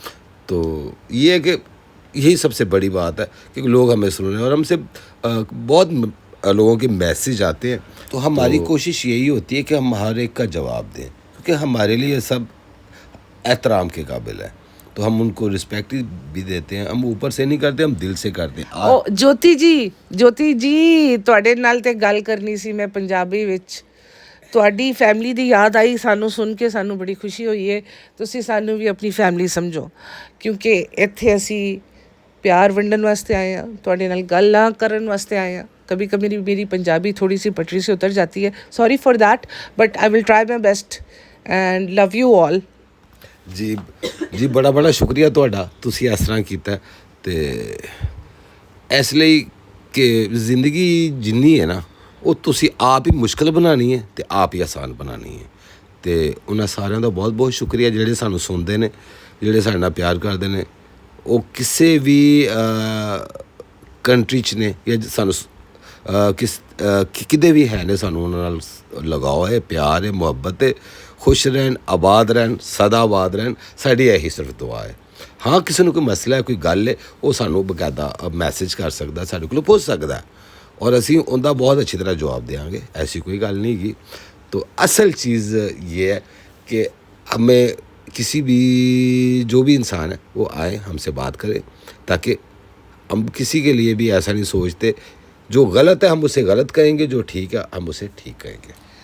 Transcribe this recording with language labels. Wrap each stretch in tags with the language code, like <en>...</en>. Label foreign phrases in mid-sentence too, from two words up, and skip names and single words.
<ur>تو یہ ہے کہ یہی سب سے بڑی بات ہے کہ لوگ ہمیں سن رہے ہیں، اور ہم سے بہت لوگوں کے میسیج آتے ہیں. تو ہماری کوشش یہی ہوتی ہے کہ ہم ہر ایک کا جواب دیں، کیونکہ ہمارے لیے سب احترام کے قابل ہے. تو ہم ان کو رسپیکٹ بھی دیتے ہیں. ہم اوپر سے نہیں کرتے، ہم دل سے کرتے ہیں.</ur> <pa>جوتی جی ਤੁਹਾਡੇ ਨਾਲ ਤੇ ਗੱਲ ਕਰਨੀ ਸੀ ਮੈਂ ਪੰਜਾਬੀ ਵਿੱਚ. ਤੁਹਾਡੀ ਫੈਮਿਲੀ ਦੀ ਯਾਦ ਆਈ ਸਾਨੂੰ ਸੁਣ ਕੇ, ਸਾਨੂੰ ਬੜੀ ਖੁਸ਼ੀ ਹੋਈ ਹੈ. ਤੁਸੀਂ ਸਾਨੂੰ ਵੀ ਆਪਣੀ ਫੈਮਿਲੀ ਸਮਝੋ, ਕਿਉਂਕਿ ਇੱਥੇ ਅਸੀਂ ਪਿਆਰ ਵੰਡਣ ਵਾਸਤੇ ਆਏ ਹਾਂ, ਤੁਹਾਡੇ ਨਾਲ ਗੱਲਾਂ ਕਰਨ ਵਾਸਤੇ ਆਏ ਹਾਂ.</pa> <ur>کبھی کبھی میری پنجابی تھوڑی سی پٹری سے اتر جاتی ہے،</ur> <en>sorry for that, but I will try my best and love you all.</en> <pa>جی بڑا شکریہ ਤੁਹਾਡਾ. ਤੁਸੀਂ ਇਸ ਤਰ੍ਹਾਂ ਕੀਤਾ ਤੇ ਇਸ ਲਈ ਕਿ ਜ਼ਿੰਦਗੀ ਜਿੰਨੀ ਹੈ ਨਾ, ਉਹ ਤੁਸੀਂ ਆਪ ਹੀ ਮੁਸ਼ਕਲ ਬਣਾਉਣੀ ਹੈ ਤੇ ਆਪ ਹੀ ਆਸਾਨ ਬਣਾਉਣੀ ਹੈ. ਤੇ ਉਹਨਾਂ ਸਾਰਿਆਂ ਦਾ ਬਹੁਤ ਸ਼ੁਕਰੀਆ ਜਿਹੜੇ ਸਾਨੂੰ ਸੁਣਦੇ ਨੇ, ਜਿਹੜੇ ਸਾਡੇ ਨਾਲ ਪਿਆਰ ਕਰਦੇ ਨੇ. ਉਹ ਕਿਸੇ ਵੀ ਕੰਟਰੀ 'ਚ ਨੇ ਜਾਂ ਸਾਨੂੰ ਕਿਤੇ ਵੀ ਹੈ ਨੇ, ਸਾਨੂੰ ਉਹਨਾਂ ਨਾਲ ਲਗਾਓ ਹੈ, ਪਿਆਰ ਹੈ, ਮੁਹੱਬਤ ਹੈ. خوش رہن, آباد رہن, سدا آباد رہن, ساری یہی صرف دعا ہے. ہاں کسی نے کوئی مسئلہ ہے, کوئی گل ہے, وہ سانوں باقاعدہ میسج کر سکتا, سارے کو پہنچ سکتا ہے, اور اسی اوندا بہت اچھی طرح جواب دیاں گے, ایسی کوئی گل نہیں گی.</pa> <ur>تو اصل چیز یہ ہے کہ ہمیں کسی بھی جو بھی انسان ہے وہ آئے ہم سے بات کرے, تاکہ ہم کسی کے لیے بھی ایسا نہیں سوچتے جو غلط ہے ہم اسے غلط کہیں گے, جو ٹھیک ہے ہم اسے ٹھیک کہیں گے.</ur>